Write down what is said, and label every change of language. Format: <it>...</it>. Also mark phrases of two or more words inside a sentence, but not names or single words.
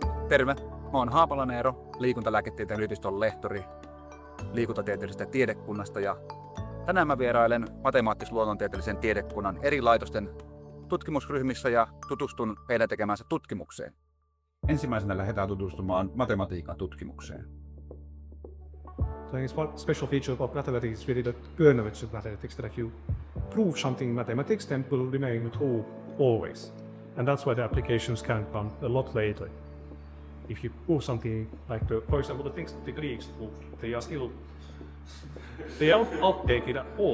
<fi>Terve, mä oon Haapalan Eero, Liikuntalääketieteen yliopistonlehtori Liikuntatieteellisestä tiedekunnasta ja tänään mä vierailen Matematiis-luonnontieteellisen tiedekunnan eri laitosten tutkimusryhmissä ja tutustun heidän tekemäänsä tutkimukseen. Ensimmäisenä lähdetään tutustumaan matematiikan tutkimukseen.</fi> <en>So I think one special feature of mathematics is really the earnings of mathematics, that if you prove something in mathematics, then it will remain true always. And that's why the applications can come a lot later. If you prove something like, for example, the things that the Greeks proved, they are outdated at all.</en>